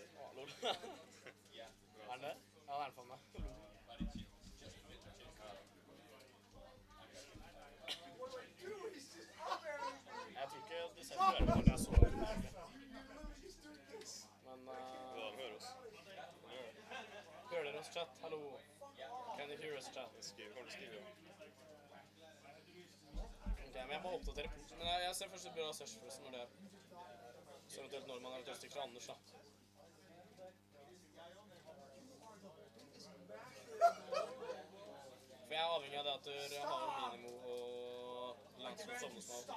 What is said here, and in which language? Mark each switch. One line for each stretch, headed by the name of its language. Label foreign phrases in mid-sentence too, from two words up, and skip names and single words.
Norwegian: Å, lol. Er den det? Ja, det er den for meg. Jeg tror ikke de selv hører når jeg så det. Men Ja, de hører oss. hører dere oss, chat? Hallo?
English: Can you hear us, chat?
Norwegian: Kan du skrive? Ok, men jeg må oppdatere pult. Men jeg ser først et bra sesh forresten når det er. Så eventuelt når man eventuelt stikker fra Anders, da. For jeg er avhengig av det at du har Minimo og Landsvold sammen hos meg.